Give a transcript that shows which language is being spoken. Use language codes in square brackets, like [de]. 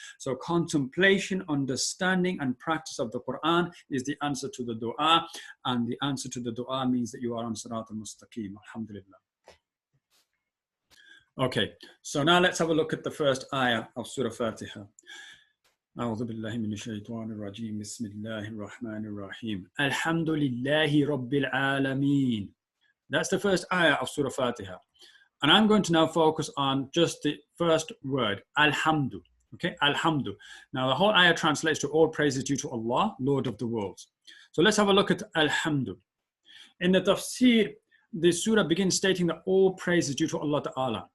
[en] So contemplation, understanding, and practice of the Quran is the answer to the dua, and the answer to the dua means that you are on Sirat al-Mustaqim. Alhamdulillah. Okay, so now let's have a look at the first ayah of Surah Faatihah. [ar] أعوذ بالله من الشيطان الرجيم بسم الله الرحمن الرحيم الحمد لله رب العالمين. [en] That's the first ayah of Surah Faatihah. And I'm going to now focus on just the first word, Alhamdu. Okay, Alhamdu. Now the whole ayah translates to all praise is due to Allah, Lord of the worlds. So let's have a look at Alhamdu. In the Tafseer, the surah begins stating that all praise is due to Allah Ta'ala.